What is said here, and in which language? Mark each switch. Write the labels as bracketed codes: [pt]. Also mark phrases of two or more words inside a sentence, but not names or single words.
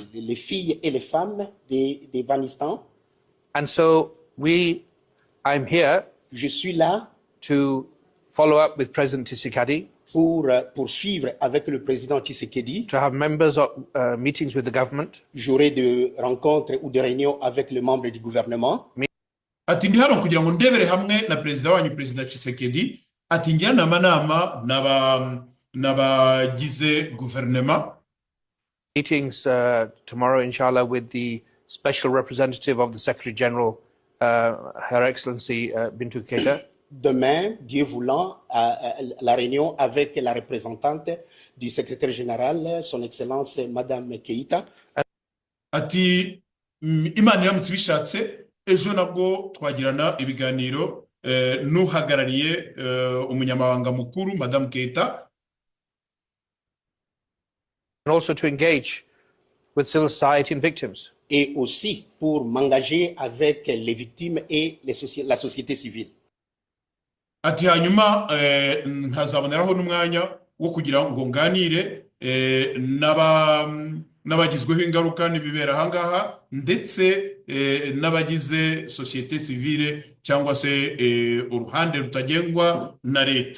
[fr] les filles et les femmes d'Afghanistan. [en] And so I'm here [fr] Je suis là [en] to follow up with President Tshisekedi, [fr] pour poursuivre avec le président Tshisekedi. [en] to have members of meetings with the government, [fr] J'aurai des rencontres ou des réunions avec les membres du gouvernement. [rw] Ati ndi hano kugira ngo ndebere hamwe na perezida wanyu, Perezida Tshisekedi. Ati njyana amanama n'abagize guverinoma. [en] meetings tomorrow, [ar] inshallah, [en] with the special representative of the Secretary General, Her Excellency Bintou Keita. [fr] Demain, Dieu voulant, la réunion avec la représentante du secrétaire général, son Excellence Madame Keita. [rw] Ati Imana iramutse ibishatse ejo nabwo twagirana ibiganiro n'uhagarariye umunyamabanga mukuru Madame Keita, [en] And also to engage with civil society and victims. [fr] Et aussi pour m'engager avec les victimes et la société civile. [rw] Ati hanyuma nkazaboneraho n'umwanya wo kugira ngo nganire n'abagizweho ingaruka n'ibibera ahangaha, ndetse n'abagize [fr] société civile [rw] cyangwa se uruhande rutagengwa na leta.